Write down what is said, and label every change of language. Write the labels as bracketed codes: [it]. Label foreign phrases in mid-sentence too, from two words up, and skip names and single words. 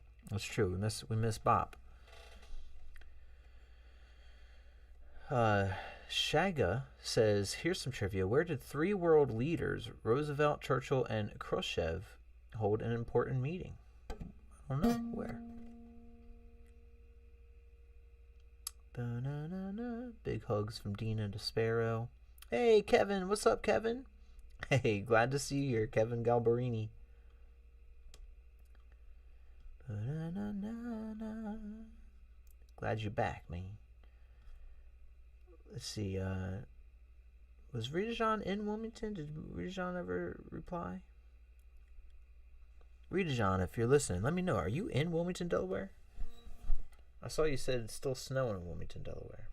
[en] That's true. We miss Bop. Shaga says, here's some trivia. Where did three world leaders, Roosevelt, Churchill, and Khrushchev, hold an important meeting? I don't know. Where? Ba-na-na-na. Big hugs from Dina to Sparrow. Hey, Kevin. What's up, Kevin? Hey, glad to see you here, Kevin Galbarini. Ba-na-na-na-na. Glad you're back, man. Let's see. Was Rita Jean in Wilmington? Did Rita Jean ever reply? Rita Jean, if you're listening, let me know. Are you in Wilmington, Delaware? I saw you said it's still snowing in Wilmington, Delaware.